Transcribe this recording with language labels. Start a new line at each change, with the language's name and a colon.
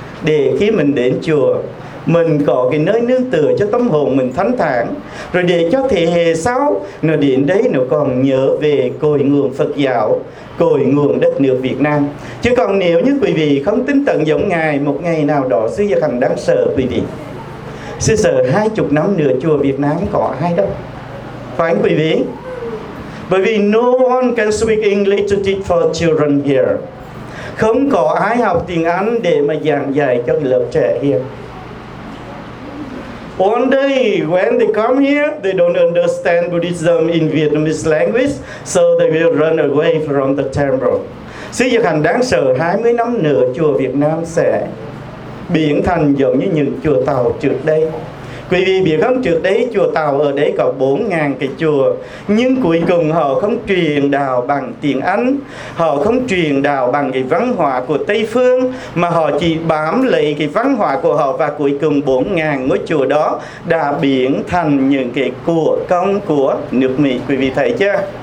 Vietnamese: Để khi mình đến chùa, mình có cái nơi nương tựa cho tâm hồn mình thanh thản, rồi để cho thế hệ sau nó đến đấy nó còn nhớ về cội nguồn Phật giáo, cội nguồn đất nước Việt Nam. Chứ còn nếu như quý vị không tinh tận giống Ngài, một ngày nào đó Sư Giật Hành đáng sợ quý vị, Sư sợ 20 năm nữa chùa Việt Nam có ai đâu. Phải quý vị? Bởi vì
English: no one can speak English to teach for children here.
Vietnamese: Không có ai học tiếng Anh để mà giảng dạy cho lớp trẻ
English: here. One day when they come here, they don't understand Buddhism in Vietnamese language, so they will run away from the temple.
Vietnamese: Sư Giật Hành đáng sợ 20 năm nữa chùa Việt Nam sẽ biến thành giống như những chùa Tàu trước đây. Quý vị biết không, trước đấy chùa Tàu ở đấy có 4.000 cái chùa, nhưng cuối cùng họ không truyền đạo bằng tiếng Anh, họ không truyền đạo bằng cái văn hóa của Tây Phương, mà họ chỉ bám lấy cái văn hóa của họ, và cuối cùng 4.000 ngôi chùa đó đã biến thành những cái của công của nước Mỹ, quý vị thấy chưa?